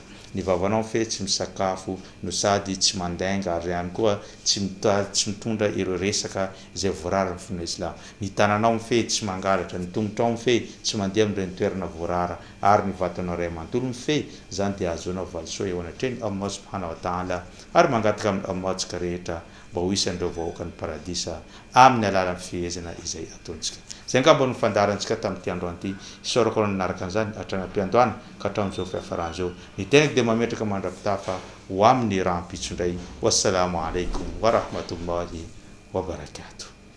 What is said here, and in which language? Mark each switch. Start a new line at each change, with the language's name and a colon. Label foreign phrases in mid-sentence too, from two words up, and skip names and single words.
Malagasy: Ny vavanao mifehy tsy misakafo no sady tsy mandainga ary ihany koa tsy mitondra ireo resaka izay voarara ny fiangonana Islam. Ny tananao mifehy tsy mangalatra, ny tongotrao mifehy tsy mandeha amin'ireny toerana voarara ary ny vatanao ray manontolo mifehy zany dia ahazoanao valisoa eo anatrehany
Arabic: الله سبحانه وتعالى
Malagasy: ary mangataka amin'ny Allah tsika rehetra mba ho isan'ireo vahoaka ny paradisa amin'ny alalan'ny fihezana izay ataontsika. Zay angamba no fandaharantsika tamin'ity androany ity. Isaorako nanaraka an'izany hatrany am-piandohana ka hatramin'izao fiafaran'izao. Ny tenako dia mametraka mandrapitafa ho amin'ny rahampitso indray.
Arabic: والسلام عليكم ورحمة الله وبركاته.